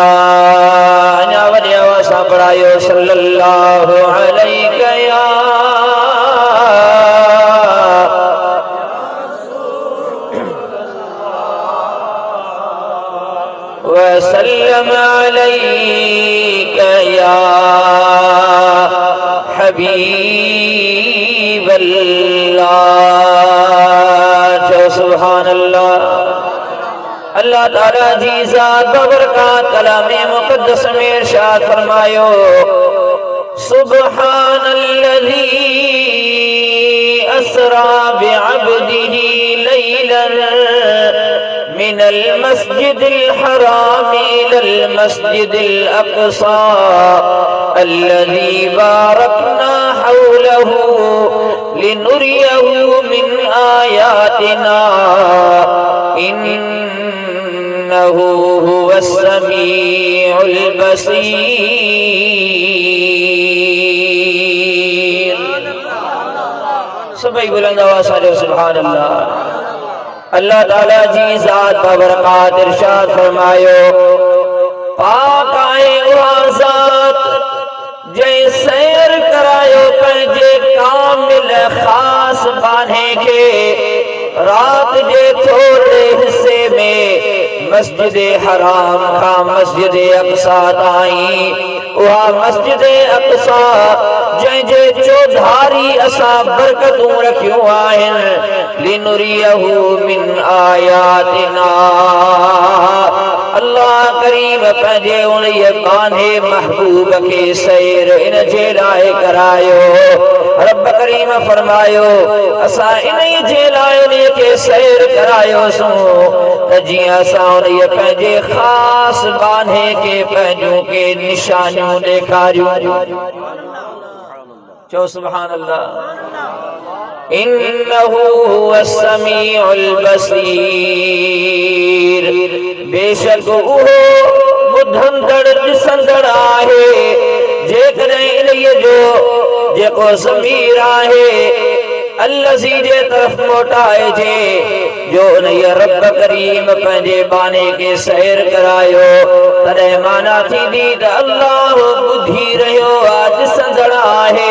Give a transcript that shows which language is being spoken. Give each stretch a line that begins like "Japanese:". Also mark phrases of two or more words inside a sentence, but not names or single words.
Arabic: पढ़ायो صلى الله عليه يا وسلم عليك يا حبيب الله.
Sindhi: जो
Arabic: سبحان الله.
Sindhi: अल्लाह ताला जी ज़ात बबरकात कलामे मुक़द्दस में इरशाद फरमायो
Arabic: سبحان الذي أسرى بعبده ليلا من المسجد الحرام إلى المسجد الأقصى الذي باركنا حوله لنريه من آياتنا إنه هو السميع البصير.
Urdu: سبھی بلند آواز سے
Arabic: سبحان الله.
Sindhi: अल्लाह ताला जी ज़ात बबरकात इरशाद फरमायो पाक आए उहा ज़ात जे सैर करायो पंहिंजे कामिल ख़ास बाने के रात जे थोड़े हिस्से में मस्जिद हराम का मस्जिद अक़सा ताईं उहा मस्जिद अक़सा जंहिंजे चौधारी असां बरकतूं रखियूं आहिनि
Arabic: لنريه من آياتنا.
Sindhi: अल्लाह करीम पंहिंजे उन्हीअ बाने महबूब के सैर इन जे लाइ करायो। रब करीम फरमायो असां इन्ही जे लाइ उन्हीअ के सैर करायोसूं त जीअं असां उन्हीअ पंहिंजे ख़ासि बाने के पंहिंजूं के निशानियूं ॾेखारियूं। चओ
Arabic: سبحان الله. إنه هو السميع البصير.
Sindhi: बेशक उहो ॿुधंदड़ ॾिसंदड़ आहे। जेकॾहिं इन्हीअ जो जेको ज़मीर आहे अल्लज़ी जे तरफ़ मोटाइजे जो उन्हीअ रब करीम पंहिंजे बाने के सैर करायो तॾहिं माना थींदी त अल्लाह ॿुधी रहियो आहे ॾिसंदड़ आहे।